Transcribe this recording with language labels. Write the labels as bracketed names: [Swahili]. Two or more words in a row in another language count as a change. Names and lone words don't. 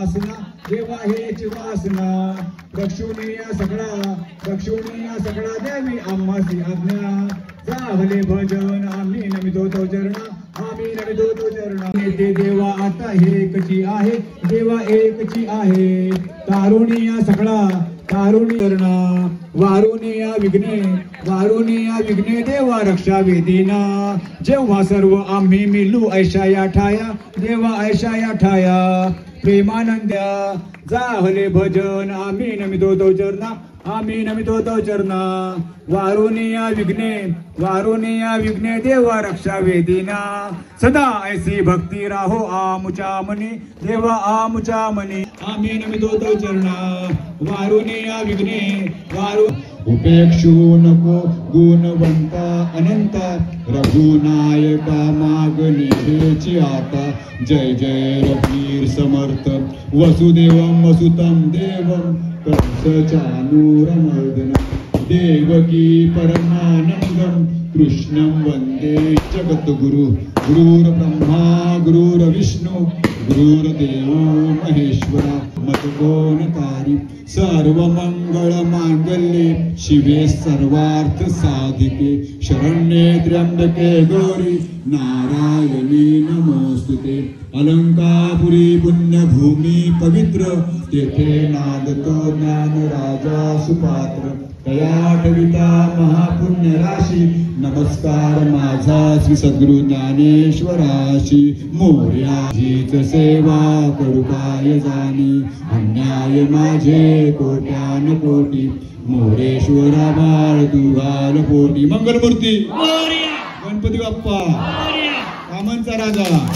[Marathi] वासना रक्षुनिया सगळा द्यावी आम्हासी आज्ञा चाहले भजन आम्ही नमितो तो चरणा देवा आता एकची आहे तारुणिया सगळा करणा वारुनिया विघ्ने देवा रक्षा वेदीना जेव्हा सर्व आम्ही मिलू ऐशा या ठाया प्रेमानंद्या जाहले भजन आम्ही नमितो तो चरणा वारुनिया विघ्ने देवा रक्षा वेदीना सदा ऐसी भक्ती राहो आमुचा मनी देवा आमुचा मनी आम्ही नमितो तो चरणा वारुनिया विघ्ने उपेक्षू नको गुणवंता अनंता रघुनायका मागणी हेची आता जय जय रवीर समर्थ [Sanskrit] वसुदेवं वसुतं देवं कंसचानूरमर्दनं देवकी परमानंदं कृष्णं वंदे जगद्गुरु गुरुर्ब्रह्मा गुरुर्विष्णु गुरुर्देवो महेश्वरा मतगोणकारी सर्वमंगल मांगल्ये शिवे सर्वार्थ साधिके शरण्ये त्र्यंबके गौरी नारायणी नमोस्तुते [Marathi] अलंकापुरी पुण्यभूमी पवित्र तेथे नादतो ज्ञान राजा सुपात्र तयाठविता महापुण्य राशी नमस्कार माझा श्री सद्गुरु ज्ञानेश्वराशी मोर्या जीच सेवा करू काय जाणी अन्याय माझे कोट्यान कोटी मोरेश्वरा बाळ तुघाल पोटी मंगलमूर्ती गणपती बाप्पा कामांचा राजा